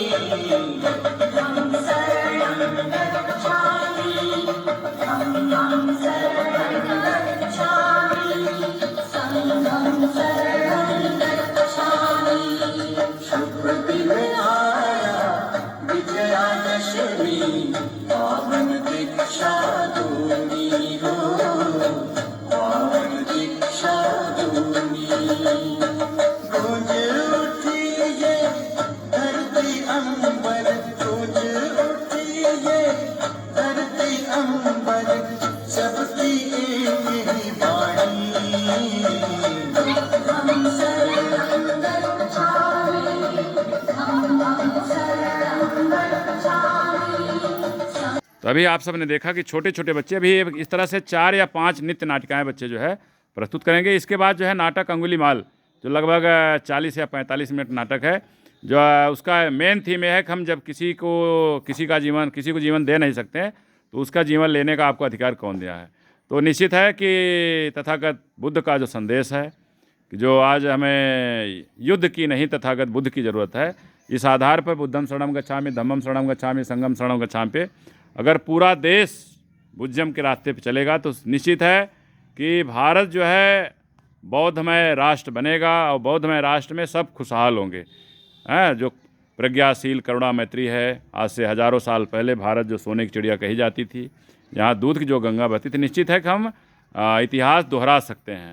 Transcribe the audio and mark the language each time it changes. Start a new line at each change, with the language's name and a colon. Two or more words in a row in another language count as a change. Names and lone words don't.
Pali: धम्मं शरणं गच्छामि, धम्मं शरणं गच्छामि, संघं शरणं गच्छामि।
Hindi: शुभ दिन आया विजयादशमी, पावन दीक्षा दूंगी हो, पावन दीक्षा दूंगी। गूंज उठी ये धरती अंबर, गूंज उठी ये धरती अंबर, सबकी एक ही वाणी।
Pali: धम्मं शरणं गच्छामि, धम्मं शरणं गच्छामि।
Hindi: तो अभी आप सबने देखा कि छोटे छोटे बच्चे अभी इस तरह से 4 या 5 नृत्य नाटिकाएं बच्चे जो है प्रस्तुत करेंगे। इसके बाद जो है नाटक अंगुलीमाल, जो लगभग 40 या 45 मिनट नाटक है, जो उसका
English: main theme
Hindi: है कि हम जब किसी को जीवन दे नहीं सकते हैं तो उसका जीवन लेने का आपको अधिकार कौन दिया है। तो निश्चित है कि तथागत बुद्ध का जो संदेश है कि जो आज हमें युद्ध की नहीं तथागत बुद्ध की ज़रूरत है, इस आधार पर
Pali: बुद्धं शरणं गच्छामि, धम्मं शरणं गच्छामि, संघं शरणं गच्छामि
Hindi: पे अगर पूरा देश बुद्धिज्म के रास्ते पे चलेगा तो निश्चित है कि भारत जो है बौद्धमय राष्ट्र बनेगा और बौद्धमय राष्ट्र में सब खुशहाल होंगे। जो प्रज्ञाशील करुणा मैत्री है, आज से हज़ारों साल पहले भारत जो सोने की चिड़िया कही जाती थी, यहाँ दूध की जो गंगा बहती थी, निश्चित है कि हम इतिहास दोहरा सकते हैं।